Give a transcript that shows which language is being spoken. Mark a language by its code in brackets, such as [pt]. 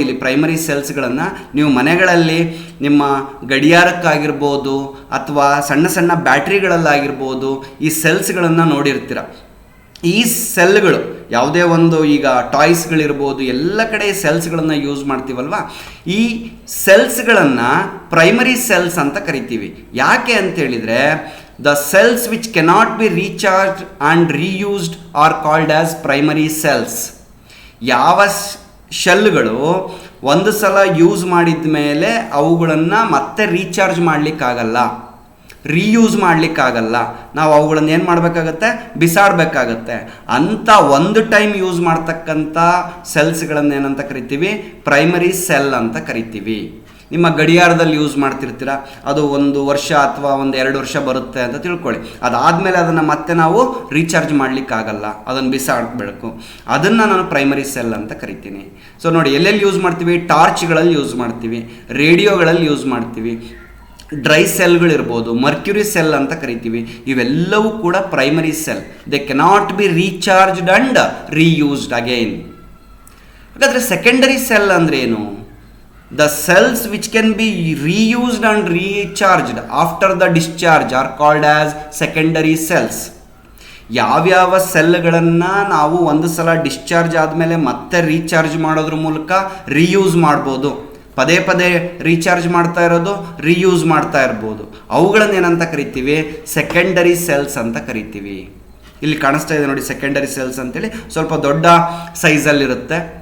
[kn] ಇಲ್ಲಿ ಪ್ರೈಮರಿ ಸೆಲ್ಸ್ಗಳನ್ನು ನೀವು ಮನೆಗಳಲ್ಲಿ ನಿಮ್ಮ ಗಡಿಯಾರಕ್ಕಾಗಿರ್ಬೋದು ಅಥವಾ ಸಣ್ಣ ಸಣ್ಣ ಬ್ಯಾಟ್ರಿಗಳಲ್ಲಾಗಿರ್ಬೋದು ಈ ಸೆಲ್ಸ್ಗಳನ್ನು ನೋಡಿರ್ತೀರ. ಈ ಸೆಲ್ಗಳು ಯಾವುದೇ ಒಂದು ಈಗ ಟಾಯ್ಸ್ಗಳಿರ್ಬೋದು ಎಲ್ಲ ಕಡೆ ಸೆಲ್ಸ್ಗಳನ್ನು ಯೂಸ್ ಮಾಡ್ತೀವಲ್ವ, ಈ ಸೆಲ್ಸ್ಗಳನ್ನು ಪ್ರೈಮರಿ ಸೆಲ್ಸ್ ಅಂತ ಕರಿತೀವಿ. ಯಾಕೆ ಅಂತೇಳಿದರೆ [en] the cells which cannot be recharged and reused are called as primary cells. [kn] ಯಾವ ಶೆಲ್ಗಳು ಒಂದು ಸಲ ಯೂಸ್ ಮಾಡಿದ ಮೇಲೆ ಅವುಗಳನ್ನು ಮತ್ತೆ ರೀಚಾರ್ಜ್ ಮಾಡಲಿಕ್ಕಾಗಲ್ಲ, ರೀಯೂಸ್ ಮಾಡಲಿಕ್ಕಾಗಲ್ಲ, ನಾವು ಅವುಗಳನ್ನು ಏನು ಮಾಡಬೇಕಾಗತ್ತೆ? ಬಿಸಾಡಬೇಕಾಗತ್ತೆ. ಅಂಥ ಒಂದು ಟೈಮ್ ಯೂಸ್ ಮಾಡ್ತಕ್ಕಂಥ ಸೆಲ್ಸ್ಗಳನ್ನು ಏನಂತ ಕರಿತೀವಿ? ಪ್ರೈಮರಿ ಸೆಲ್ ಅಂತ ಕರಿತೀವಿ. ನಿಮ್ಮ ಗಡಿಯಾರದಲ್ಲಿ ಯೂಸ್ ಮಾಡ್ತಿರ್ತೀರ, ಅದು 1 ವರ್ಷ ಅಥವಾ 1-2 ವರ್ಷ ಬರುತ್ತೆ ಅಂತ ತಿಳ್ಕೊಳ್ಳಿ. ಅದಾದಮೇಲೆ ಅದನ್ನು ಮತ್ತೆ ನಾವು ರೀಚಾರ್ಜ್ ಮಾಡಲಿಕ್ಕಾಗಲ್ಲ, ಅದನ್ನು ಬಿಸಾಡಬೇಕು. ಅದನ್ನು ನಾನು ಪ್ರೈಮರಿ ಸೆಲ್ ಅಂತ ಕರಿತೀನಿ. ಸೊ ನೋಡಿ, ಎಲ್ಲೆಲ್ಲಿ ಯೂಸ್ ಮಾಡ್ತೀವಿ? ಟಾರ್ಚ್ಗಳಲ್ಲಿ ಯೂಸ್ ಮಾಡ್ತೀವಿ, ರೇಡಿಯೋಗಳಲ್ಲಿ ಯೂಸ್ ಮಾಡ್ತೀವಿ, ಡ್ರೈ ಸೆಲ್ಗಳಿರ್ಬೋದು, ಮರ್ಕ್ಯುರಿ ಸೆಲ್ ಅಂತ ಕರಿತೀವಿ. ಇವೆಲ್ಲವೂ ಕೂಡ primary cell. [en] They cannot be recharged and reused again. [kn] ಹಾಗಾದರೆ ಸೆಕೆಂಡರಿ ಸೆಲ್ ಅಂದರೆ ಏನು? [en] The cells which can be reused and recharged after the discharge are called as secondary cells. [kn] ಯಾವ್ಯಾವ ಸೆಲ್ಗಳನ್ನು ನಾವು ಒಂದು ಸಲ ಡಿಸ್ಚಾರ್ಜ್ ಆದಮೇಲೆ ಮತ್ತೆ ರೀಚಾರ್ಜ್ ಮಾಡೋದ್ರ ಮೂಲಕ ರೀಯೂಸ್ ಮಾಡ್ಬೋದು, ಪದೇ ಪದೇ ರೀಚಾರ್ಜ್ ಮಾಡ್ತಾ ಇರೋದು, ರೀಯೂಸ್ ಮಾಡ್ತಾ ಇರ್ಬೋದು, ಅವುಗಳನ್ನು ಏನಂತ ಕರಿತೀವಿ? ಸೆಕೆಂಡರಿ ಸೆಲ್ಸ್ ಅಂತ ಕರಿತೀವಿ. ಇಲ್ಲಿ ಕಾಣಿಸ್ತಾ ಇದೆ ನೋಡಿ ಸೆಕೆಂಡರಿ ಸೆಲ್ಸ್ ಅಂತೇಳಿ, ಸ್ವಲ್ಪ ದೊಡ್ಡ ಸೈಜಲ್ಲಿರುತ್ತೆ.